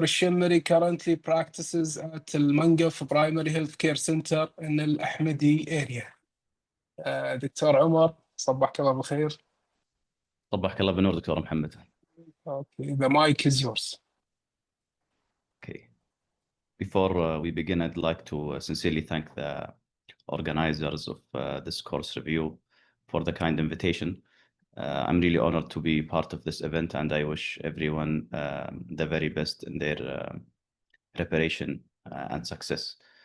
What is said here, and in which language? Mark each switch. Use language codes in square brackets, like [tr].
[en] Alshammari currently practices at Al-Mangaf Primary Healthcare Center in Al-Ahmadi area. [ar] دكتور عمر صبحك الله بالخير. صبحك الله بالنور دكتور محمد. [en] Okay, the mic is yours. Okay. Before we begin, I'd like to sincerely thank the organizers of this course review for the kind invitation. I'm really honored to be part of this event, and I wish everyone the very best in their preparation and success.